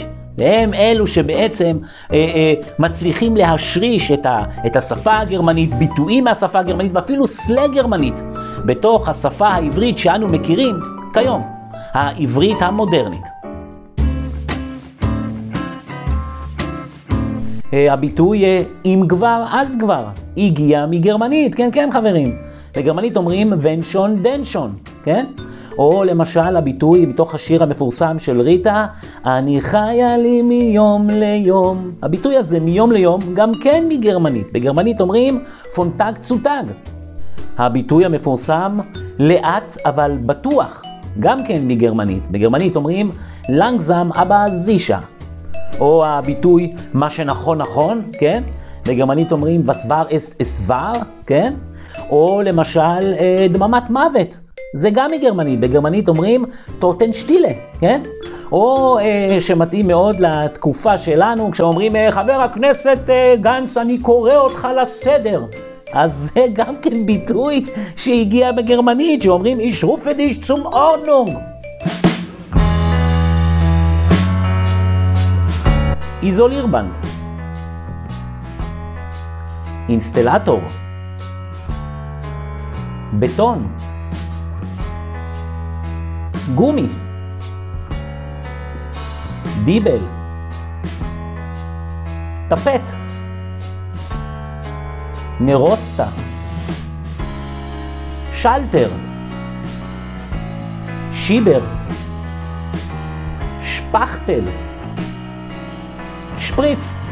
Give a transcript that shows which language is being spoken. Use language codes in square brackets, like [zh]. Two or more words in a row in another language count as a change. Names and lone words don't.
[he] והם אלו שבעצם מצליחים להשריש את השפה הגרמנית, ביטויים מהשפה הגרמנית ואפילו סלנג גרמנית בתוך השפה העברית שאנו מכירים כיום, העברית המודרנית. הביטוי אם כבר אז כבר הגיע מגרמנית, כן כן חברים. בגרמנית אומרים [de] wenn schon denn schon, [he] כן? או למשל הביטוי בתוך השיר המפורסם של ריטה, אני חיה לי מיום ליום. הביטוי הזה מיום ליום גם כן מגרמנית. בגרמנית אומרים [de] von Tag zu Tag. [he] הביטוי המפורסם לאט אבל בטוח, גם כן מגרמנית. בגרמנית אומרים [de] langsam aber sicher. [he] או הביטוי מה שנכון נכון, כן? בגרמנית אומרים [de] was war ist es wahr, [he] כן? או למשל דממת מוות. זה גם מגרמנית. בגרמנית אומרים טוטנשטילה, כן? או שמתאים מאוד לתקופה שלנו, כשאומרים חבר הכנסת גנץ אני קורא אותך לסדר. אז זה גם כן ביטוי שהגיע בגרמנית, שאומרים [de] ich rufe dich zum Ordnung. [he] איזולירבנד, אינסטלטור, בטון, גומי, דיבל, טפט, נרוסטה, שלטר, שיבר, שפכטל, שפריץ.